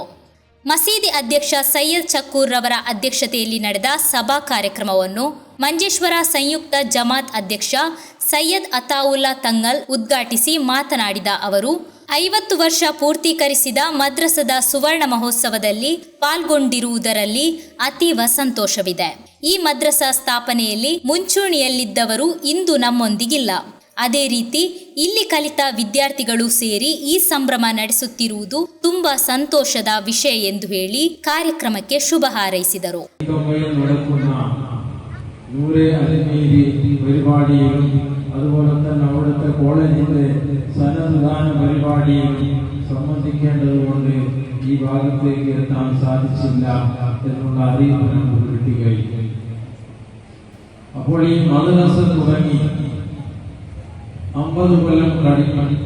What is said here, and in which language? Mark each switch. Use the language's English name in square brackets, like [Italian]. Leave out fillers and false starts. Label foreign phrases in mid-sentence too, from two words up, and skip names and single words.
[Kannada] ಮಸೀದಿ ಅಧ್ಯಕ್ಷ ಸೈಯದ್ ಚಕ್ಕೂರ್ ರವರ ಅಧ್ಯಕ್ಷತೆಯಲ್ಲಿ ನಡೆದ ಸಭಾ ಕಾರ್ಯಕ್ರಮವನ್ನು ಮಂಜೇಶ್ವರ ಸಂಯುಕ್ತ ಜಮಾತ್ ಅಧ್ಯಕ್ಷ ಸೈಯದ್ ಅತಾವುಲ್ಲಾ ತಂಗಲ್ ಉದ್ಘಾಟಿಸಿ ಮಾತನಾಡಿದ ಅವರು, 50 ವರ್ಷ ಪೂರ್ತೀಕರಿಸಿದ ಮದ್ರಸದ ಸುವರ್ಣ ಮಹೋತ್ಸವದಲ್ಲಿ ಪಾಲ್ಗೊಂಡಿರುವುದರಲ್ಲಿ ಅತೀವ ಸಂತೋಷವಿದೆ. ಈ ಮದ್ರಸಾ ಸ್ಥಾಪನೆಯಲ್ಲಿ ಮುಂಚೂಣಿಯಲ್ಲಿದ್ದವರು ಇಂದು ನಮ್ಮೊಂದಿಗಿಲ್ಲ. ಅದೇ ರೀತಿ ಇಲ್ಲಿ ಕಲಿತ ವಿದ್ಯಾರ್ಥಿಗಳು ಸೇರಿ ಈ ಸಂಭ್ರಮ ನಡೆಸುತ್ತಿರುವುದು ತುಂಬಾ ಸಂತೋಷದ ವಿಷಯ ಎಂದು ಹೇಳಿ ಕಾರ್ಯಕ್ರಮಕ್ಕೆ ಶುಭ ಹಾರೈಸಿದರು. [Malayalam] അതുപോലെ തന്നെ അവിടുത്തെ കോളേജിന്റെ സന്നദ്ധാന പരിപാടിയിൽ സംബന്ധിക്കേണ്ടതുകൊണ്ട് ഈ ഭാഗത്തേക്ക് എത്താൻ സാധിച്ചില്ല എന്നുള്ള അറിയിപ്പ് നമുക്ക് കിട്ടുകയും, അപ്പോൾ ഈ മദ്രസ തുടങ്ങി 50 കൊല്ലം കഴിഞ്ഞു.